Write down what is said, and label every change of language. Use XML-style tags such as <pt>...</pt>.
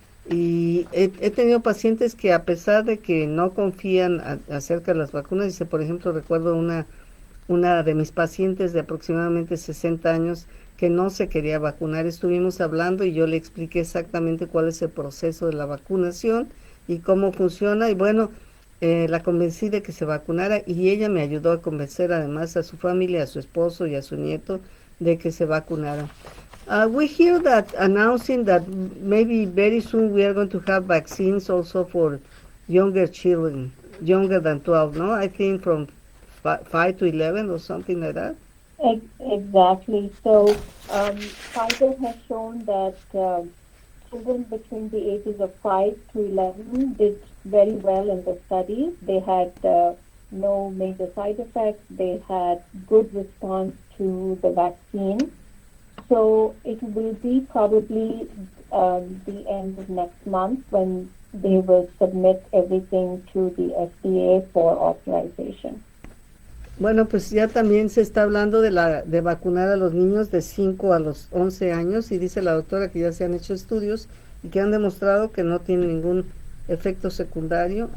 <es>Y he tenido pacientes que, a pesar de que no confían acerca de las vacunas, dice, por ejemplo, recuerdo una de mis pacientes de aproximadamente 60 años que no se quería vacunar. Estuvimos hablando y yo le expliqué exactamente cuál es el proceso de la vacunación y cómo funciona, y bueno, la convencí de que se vacunara, y ella me ayudó a convencer además a su familia, a su esposo y a su nieto de que se vacunara.</es> <en>We hear that announcing that maybe very soon we are going to have vaccines also for younger children, younger than 12, no? I think from 5 to 11 or something like that. Exactly. So Pfizer has shown that children between the ages of 5 to 11 did very well in the study. They had no major side effects. They had good response to the vaccine. So it will be probably the end of next month when they will submit everything to the FDA for authorization.</en> <es>Bueno, pues ya también se está hablando de vacunar a los niños de 5 a los 11 años, y dice la doctora que ya se han hecho estudios y que han demostrado que no tiene ningún efecto secundario.</es>